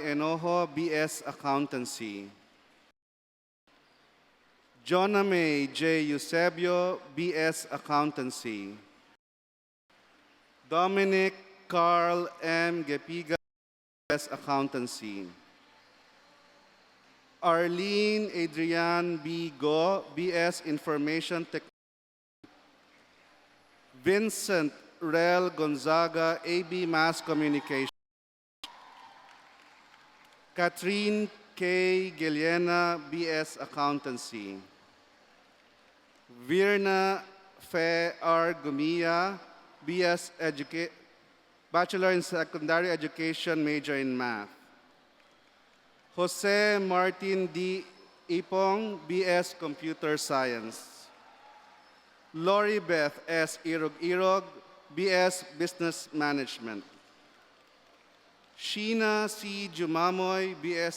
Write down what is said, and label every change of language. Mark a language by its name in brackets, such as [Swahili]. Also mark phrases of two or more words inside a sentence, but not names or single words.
[English] Enojo, B.S. Accountancy. Jonah May J. Eusebio, B.S. Accountancy. Dominic Carl M. Gepiga, B.S. Accountancy. Arlene Adrian B. Go, B.S. Information Technology. Vincent Rel Gonzaga, A.B. Mass Communication. Catherine K. Giliena, B.S. Accountancy. Virna Fe R. Gumia, B.S. Bachelor in Secondary Education, major in Math. Jose Martin D. Ipong, B.S. Computer Science. Lori Beth S. Irog, B.S. Business Management. Sheena C. Jumamoy, B.S.